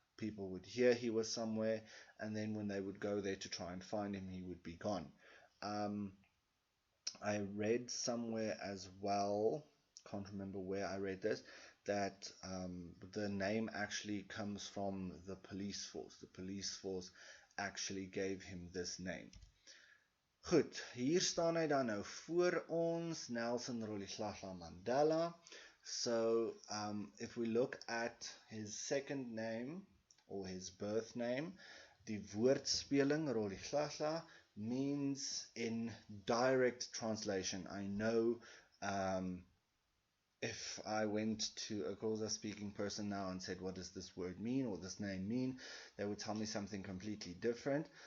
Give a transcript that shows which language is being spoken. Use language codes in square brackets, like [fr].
[en] People would hear he was somewhere, and then when they would go there to try and find him, he would be gone. I read somewhere as well, can't remember where I read this, that the name actually comes from the police force. The police force actually gave him this name. [af] Goed, hier staan hy dan nou voor ons, Nelson Rolihlahla Mandela. [en] So, if we look at his second name, or his birth name, [af] die woordspeling [en] Rolihlahla means in direct translation. I know if I went to a Xhosa speaking person now and said, what does this word mean or this name mean, they would tell me something completely different.